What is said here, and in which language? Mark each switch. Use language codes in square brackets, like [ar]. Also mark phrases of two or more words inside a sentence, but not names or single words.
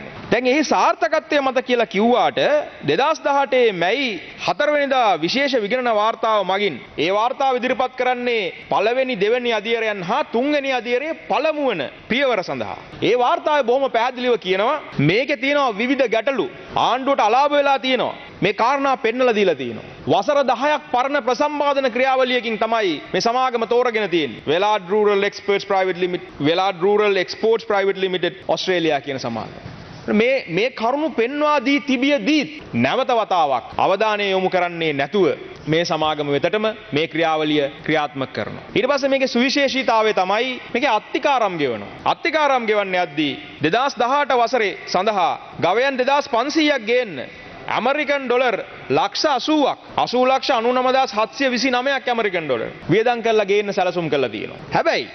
[si] දැන් එහි සාර්ථකත්වය මත කියලා කිව්වාට 2018 මැයි 4 වෙනිදා විශේෂ විගණන වාර්තාව මගින් ඒ වාර්තාව ඉදිරිපත් කරන්නේ පළවෙනි දෙවෙනි අදියරයන් හා තුන්වෙනි අදියරේ පළමු වන පියවර සඳහා. ඒ වාර්තාවේ බොහොම පැහැදිලිව කියනවා මේකේ තියෙනවා විවිධ ගැටලු ආණ්ඩුවට අලාභ වෙලා තියෙනවා. මේ කාරණා පෙන්නලා දීලා තියෙනවා. වසර 10ක් පරණ ප්‍රසම්පාදන ක්‍රියාවලියකින් තමයි මේ සමාගම තෝරගෙන තියෙන්නේ. Velard Rural Exports Private Limited, Velard Rural Exports Private Limited ඔස්ට්‍රේලියා කියන සමාගම. මේ කරුණු පෙන්වා දී තිබියදී නැවත වතාවක් අවධානය යොමු කරන්නේ නැතුව මේ සමාගම වෙතටම මේ ක්‍රියාවලිය ක්‍රියාත්මක කරනවා. ඊට පස්සේ මේකේ සුවිශේෂීතාවය තමයි මේකේ අත්තිකාරම් ගෙවනවා. අත්තිකාරම් ගෙවන්නේ යද්දී 2018 වසරේ සඳහා ගවයන් 2500ක් ගේන්න ඇමරිකන් ඩොලර් ලක්ෂ 80,99,729ක් ඇමරිකන් ඩොලර් වියදම් කරලා ගේන්න සැලසුම් කරලා තියෙනවා.